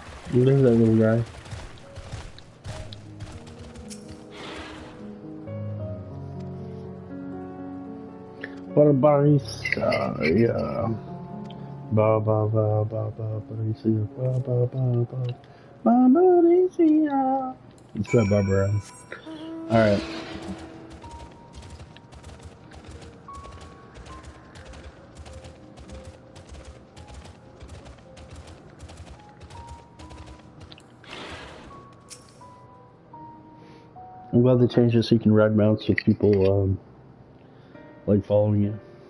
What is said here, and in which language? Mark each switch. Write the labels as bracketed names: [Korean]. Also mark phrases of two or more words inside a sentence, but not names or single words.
[English] There's that little guy. Barbariccia, yeah. Ba ba ba ba ba Barbariccia, ba ba ba ba Barbariccia. It's that Barbara. Alright. I'm glad they changed it so you can ride mounts with people, like following you.